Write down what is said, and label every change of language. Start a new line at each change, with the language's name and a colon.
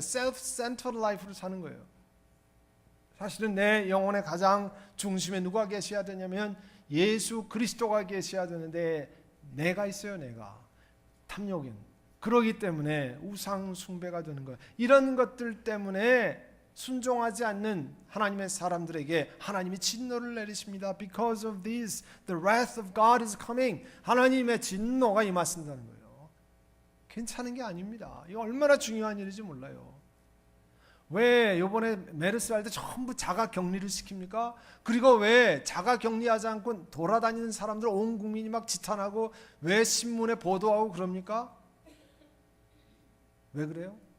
English: self-centered life
Korean: 를 사는 거예요. 사실은 내 영혼의 가장 중심에 누가 계셔야 되냐면 예수 그리스도가 계셔야 되는데 내가 있어요. 내가 탐욕인. 그러기 때문에 우상 숭배가 되는 거예요. 이런 것들 때문에 순종하지 않는 하나님의 사람들에게 하나님이 진노를 내리십니다.
English: Because of this, the wrath of God is coming.
Korean: 하나님의 진노가 임하신다는 거예요. 괜찮은 게 아닙니다. 이거 얼마나 중요한 일인지 몰라요. 왜 이번에 메르스 할 때 전부 자가 격리를 시킵니까? 그리고 왜 자가 격리하지 않고 돌아다니는 사람들 온 국민이 막 지탄하고 왜 신문에 보도하고 그럽니까? 왜 그래요?